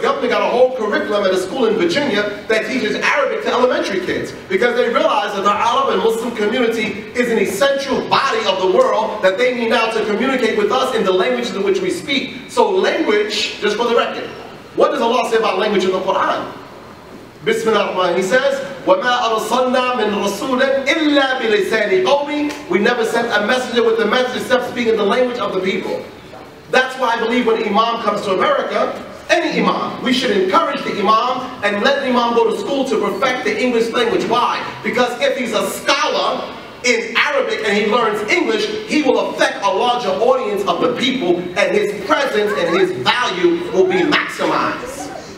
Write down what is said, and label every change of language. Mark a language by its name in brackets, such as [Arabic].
[English] government got a whole curriculum at a school in Virginia that teaches Arabic to elementary kids because they realize that the Arab and Muslim community is an essential body of the world that they need now to communicate with us in the languages in which we speak. So language, just for the record, what does Allah say about language in the Quran? [Arabic] Bismillah ar-Rahman, [English] He says, [Arabic] وَمَا أَرْسَلْنَا مِن رَسُولٍ إِلَّا بِلِسَانِ قَوْمٍ. [English] We never sent a messenger with the message except speaking the language of the people. That's why I believe when Imam comes to America, any Imam, we should encourage the Imam and let the Imam go to school to perfect the English language. Why? Because if he's a scholar in Arabic and he learns English, he will affect a larger audience of the people and his presence and his value will be maximized.